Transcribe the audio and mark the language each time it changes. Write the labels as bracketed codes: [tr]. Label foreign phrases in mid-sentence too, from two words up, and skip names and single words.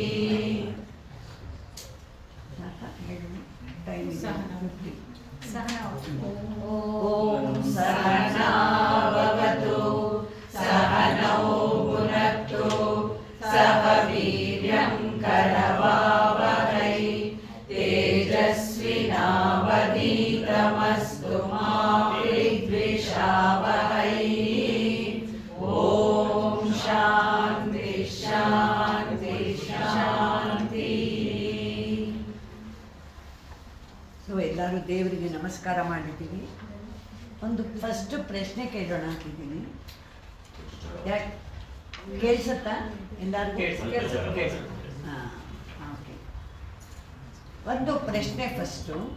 [sa] ॐ सहना भवतु सहनौ भुनक्तु सह वीर्यं करवावहै तेजस्विनावधीतमस्तु मा विद्विषावहै। ॐ शान्ति शान्ति शान्तिः। [kn] ಸೊ ಎಲ್ಲರೂ ದೇವರಿಗೆ ನಮಸ್ಕಾರ ಮಾಡಿದ್ದೀವಿ. ಒಂದು ಫಸ್ಟ್ ಪ್ರಶ್ನೆ ಕೇಳೋಣ ಅಂತಿದ್ದೀನಿ. ಯಾಕೆ ಕೇಳಿಸುತ್ತಾ ಎಲ್ಲರಿಗೂ? ಹಾಂ, ಓಕೆ. ಒಂದು ಪ್ರಶ್ನೆ ಫಸ್ಟು.